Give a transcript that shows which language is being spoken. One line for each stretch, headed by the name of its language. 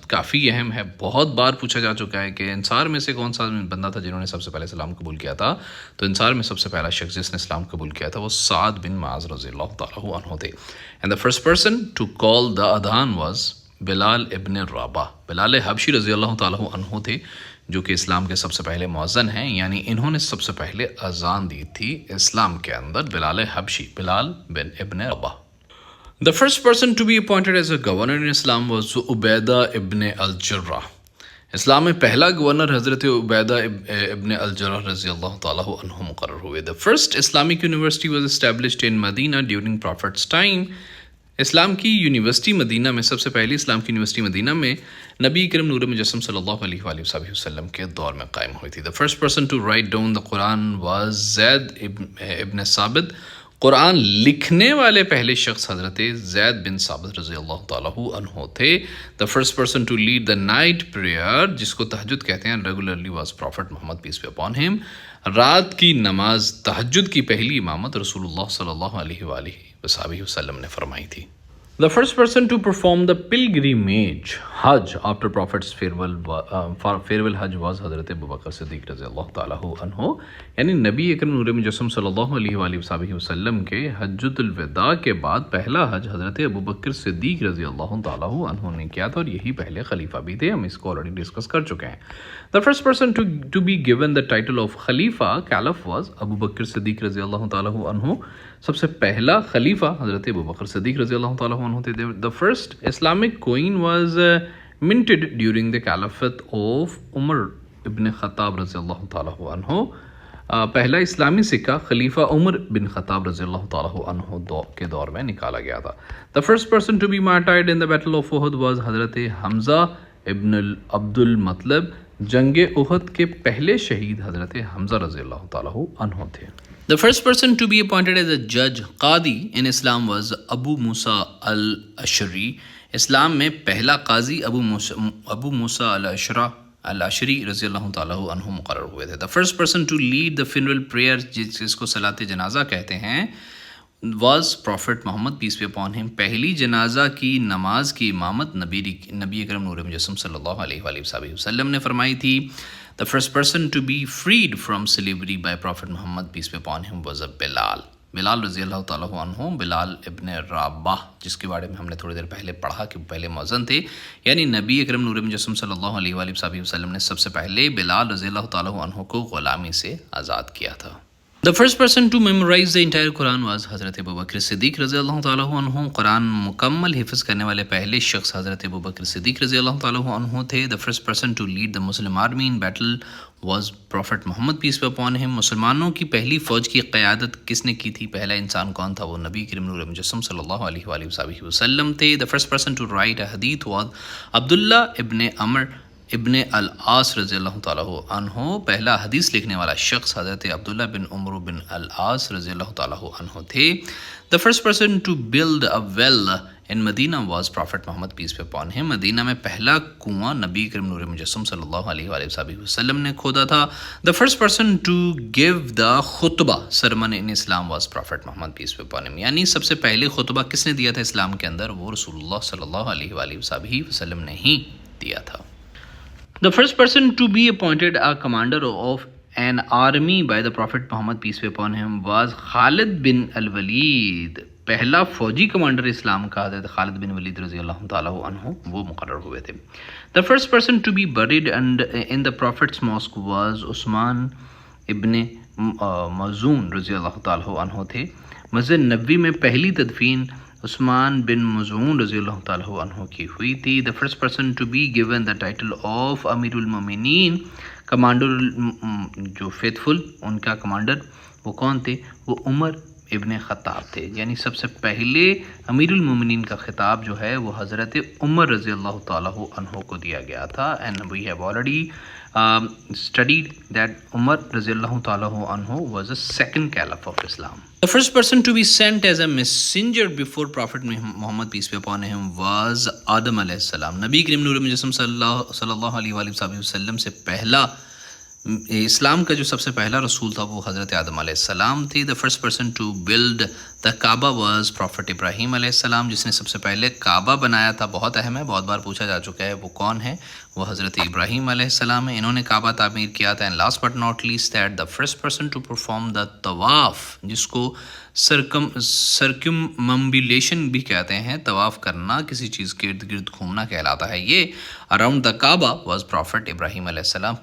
Urdu: کافی اہم ہے، بہت بار پوچھا جا چکا ہے کہ انصار میں سے کون سا بندہ تھا جنہوں نے سب سے پہلے اسلام قبول کیا تھا. تو انصار میں سب سے پہلا شخص جس نے اسلام قبول کیا تھا وہ سعد بن معاذ رضی اللہ تعالیٰ عنہ تھے.
English: And the first person to call the adhan was Bilal ibn Rabah.
Urdu: بلال حبشی رضی اللہ تعالیٰ عنہ تھے جو کہ اسلام کے سب سے پہلے مؤذن ہیں، یعنی انہوں نے سب سے پہلے اذان دی تھی اسلام کے اندر. بلال حبشی، بلال بن ابن رابح.
English: The first person to be appointed as a governor in Islam was Ubaidah ibn al Jarrah.
Urdu: اسلام میں پہلا گورنر حضرت عبیدہ ابن الجرح رضی اللہ تعالیٰ عنہ مقرر ہوئے.
English: The first Islamic university was established in Medina during Prophet's time.
Urdu: اسلام کی یونیورسٹی مدینہ میں، سب سے پہلی اسلام کی یونیورسٹی مدینہ میں نبی کریم نور مجسم صلی اللہ علیہ وآلہ وسلم کے دور میں قائم ہوئی تھی.
English: The first person to write down the Quran was Zaid
Urdu: ابن ثابت. قرآن لکھنے والے پہلے شخص حضرت زید بن ثابت رضی اللہ تعالیٰ عنہ تھے.
English: The first person to lead the night prayer
Urdu: جس کو تہجد کہتے ہیں
English: regularly was Prophet Muhammad peace be upon him.
Urdu: رات کی نماز تہجد کی پہلی امامت رسول اللہ صلی اللہ علیہ وآلہ وسلم نے فرمائی تھی.
English: The first person to perform the pilgrimage Hajj after Prophet's farewell Hajj was حضرت Abu Bakr Siddiq رضی اللہ تعالیٰ عنہ.
Urdu: یعنی نبی اکرم نور مجسم صلی اللہ علیہ وآلہ وسلم کے حجۃ الوداع کے بعد پہلا حج حضرت ابو بکر صدیق رضی اللہ تعالیٰ عنہ نے کیا تھا اور یہی پہلے خلیفہ بھی تھے. ہم اس کو آلریڈی ڈسکس کر چکے ہیں.
English: The first person to be given the title of Khalifa Caliph was Abu Bakr Siddiq رضی اللہ تعالیٰ عنہ.
Urdu: سب سے پہلا خلیفہ حضرت ابو بکر صدیق رضی اللہ تعالیٰ عنہ تھے.
English: The first Islamic coin was minted during the caliphate of Umar ibn Khattab رضی اللہ تعالیٰ عنہ.
Urdu: پہلا اسلامی سکہ خلیفہ عمر بن خطاب رضی اللہ تعالیٰ عنہ کے دور میں نکالا گیا تھا.
English: The first person to be martyred in the Battle of Uhud was Hazrat Hamza ibn Abdul Muttalib.
Urdu: جنگ احد کے پہلے شہید حضرت حمزہ رضی اللہ تعالیٰ عنہ تھے.
English: The first person to be appointed as a judge قاضی in Islam was Abu Musa al-Ashari.
Urdu: اسلام میں پہلا قاضی ابو موسیٰ الاشعری رضی اللہ تعالیٰ عنہ مقرر ہوئے تھے.
English: The first person to lead the funeral prayer
Urdu: جس کو صلاۃ جنازہ کہتے ہیں
English: was Prophet Muhammad peace be upon him.
Urdu: پہلی جنازہ کی نماز کی امامت نبی اکرم نور مجسم صلی اللہ علیہ وآلہ وسلم نے فرمائی تھی.
English: The first person to be freed from slavery by Prophet Muhammad peace be upon him was Bilal.
Urdu: بلال رضی اللہ تعالیٰ عنہ، بلال ابن رابح جس کے بارے میں ہم نے تھوڑی دیر پہلے پڑھا کہ پہلے مؤذن تھے، یعنی نبی اکرم نور مجسم صلی اللہ علیہ وآلہ وسلم نے سب سے پہلے بلال رضی اللہ تعالیٰ عنہ کو غلامی سے آزاد کیا تھا.
English: The first person to memorize the entire Quran was Hazrat Abu Bakr Siddiq رضی اللہ تعالیٰ عنہ.
Urdu: قرآن مکمل حفظ کرنے والے پہلے شخص حضرت ابو بکر صدیق رضی اللہ تعالیٰ عنہ تھے.
English: The first person to lead the Muslim army in battle was Prophet Muhammad peace be upon him.
Urdu: مسلمانوں کی پہلی فوج کی قیادت کس نے کی تھی؟ پہلا انسان کون تھا؟ وہ نبی کریم نور مجسم صلی اللہ علیہ وآلہ وسلم تھے.
English: The first person to write a hadith was Abdullah ibn Umar ibn al-Aas رضی اللہ تعالیٰ عنہ.
Urdu: پہلا حدیث لکھنے والا شخص حضرت عبداللہ بن عمر بن العاص رضی اللہ تعالیٰ عنہ تھے.
English: The first person to build a well in Medina was Prophet Muhammad peace be upon him.
Urdu: مدینہ میں پہلا کنواں نبی کریم نور مجسم صلی اللہ علیہ وآلہ وسلم نے کھودا تھا.
English: The first person to give the خطبہ sermon in Islam was Prophet Muhammad peace be upon him.
Urdu: یعنی سب سے پہلے خطبہ کس نے دیا تھا اسلام کے اندر؟ وہ رسول اللہ صلی اللہ علیہ وآلہ وسلم نے ہی دیا تھا.
English: The first person to be appointed a commander of an army by the Prophet Muhammad peace be upon him was Khalid bin al-Walid.
Urdu: پہلا فوجی کمانڈر اسلام کا حضرت خالد بن ولید رضی اللہ تعالیٰ عنہ وہ مقرر ہوئے تھے.
English: The first person to be buried in the Prophet's mosque was Usman ibn Mazoon رضی اللہ تعالیٰ عنہ تھے.
Urdu: مسجد نبوی میں پہلی تدفین عثمان بن مظعون رضی اللہ تعالیٰ عنہ کی ہوئی تھی.
English: The first person to be given the title of
Urdu: امیر المومنین,
English: commander جو faithful
Urdu: ان کا کمانڈر وہ کون تھے؟ وہ عمر ابن خطاب تھے. یعنی سب سے پہلے امیر المومنین کا خطاب جو ہے وہ حضرت عمر رضی اللہ تعالیٰ عنہ کو دیا گیا تھا.
English: And we have already studied that Umar رضی اللہ تعالیٰ عنہ was the second caliph of Islam. The first person to be sent as a messenger before Prophet Muhammad peace be upon him was Adam علیہ السلام.
Urdu: نبی کریم نور مجسم صلی اللہ علیہ وآلہ وسلم سے پہلا اسلام کا جو سب سے پہلا رسول تھا وہ حضرت آدم علیہ السلام تھی.
English: The first person to build the Kaaba was Prophet Ibrahim علیہ السلام.
Urdu: جس نے سب سے پہلے کعبہ بنایا تھا, بہت اہم ہے, بہت بار پوچھا جا چکا ہے, وہ کون ہے؟ وہ حضرت ابراہیم علیہ السلام ہیں. انہوں نے کعبہ تعمیر کیا تھا.
English: And last but not least that the first person to perform the طواف,
Urdu: جس کو
English: circumambulation
Urdu: بھی کہتے ہیں, طواف کرنا, کسی چیز کے ارد گرد گھومنا کہلاتا ہے, یہ
English: around the Kaaba was Prophet Ibrahim علیہ السلام.